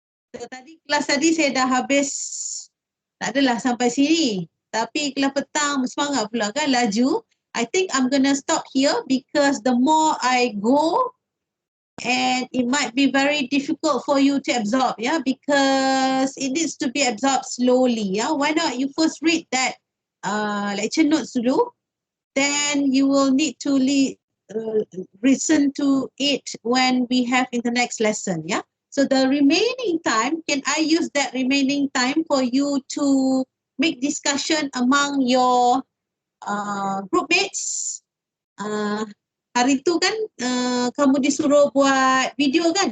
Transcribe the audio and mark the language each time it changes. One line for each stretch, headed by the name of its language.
Malay: So, kelas tadi saya dah habis, tak adalah sampai sini. Tapi kelas petang semangat pula kan, laju.
English: I think I'm gonna stop here because the more I go, and it might be very difficult for you to absorb, because it needs to be absorbed slowly, Why not you first read that lecture notes dulu, then you will need to listen to it when we have in the next lesson, So the remaining time, can I use that remaining time for you to make discussion among your group mates?
Malay: Hari tu kan kamu disuruh buat video kan?